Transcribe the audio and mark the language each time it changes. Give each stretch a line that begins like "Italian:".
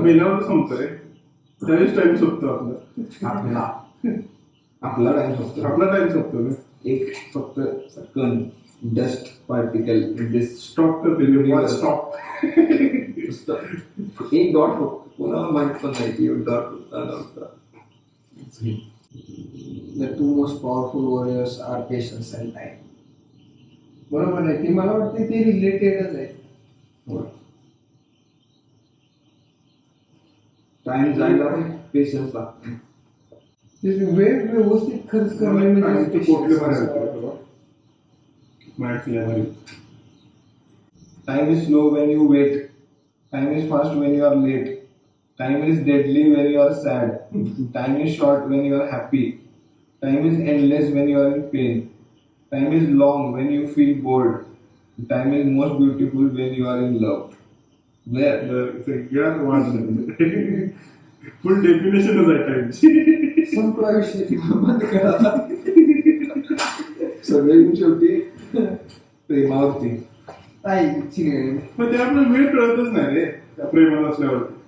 Marathi: मेल्यावर संपतोय त्यावेळेस टाइम संपतो आपला. आपला टाइम फक्त आपला टाइम संपतो ना. एक फक्त कण डस्ट पार्टिकल स्टॉप करते स्टॉप. एक डॉट फक्त कोणाला माहित पण नाही की डॉट होता.
English: The two most powerful warriors are patience and time.
Marathi: बरोबर आहे. ती मला वाटते ते रिलेटेडच आहे. टाइम जायला पण पेशन्स लागतो. वेळ व्यवस्थित खर्च करणे म्हणजे कुठले माहिती.
English: Time is slow when you wait. Time is fast when you are late. Time is deadly when you are sad. Time is short when you are happy. Time is endless when you are in pain. Time is long when you feel bored. Time is most beautiful when you are in love.
Marathi: सगळ्यात वाढलं फुल डेफिनेशनच आहे टाइमची. संपला विषय बंद करा. सगळे शेवटी प्रेमावरती. पण ते आपल्याला वेळ कळतच नाही रे त्या प्रेमात असल्यावर.